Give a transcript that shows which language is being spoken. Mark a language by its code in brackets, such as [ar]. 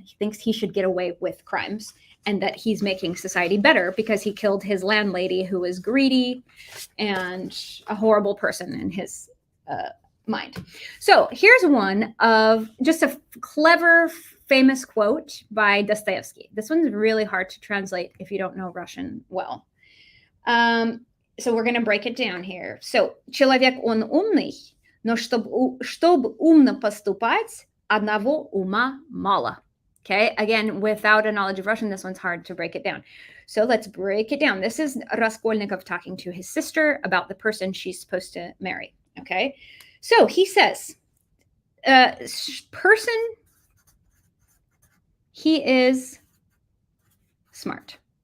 [en] He thinks he should get away with crimes and that he's making society better because he killed his landlady who was greedy and a horrible person in his mind. So here's one of just a clever, famous quote by Dostoevsky. This one's really hard to translate if you don't know Russian well. So we're going to break it down here. [ru] So, человек он умный, но чтобы умно поступать, одного ума мало. [en] Okay, again, without a knowledge of Russian, this one's hard to break it down. So let's break it down. This is Raskolnikov talking to his sister about the person she's supposed to marry. Okay, so he says, person, he is smart.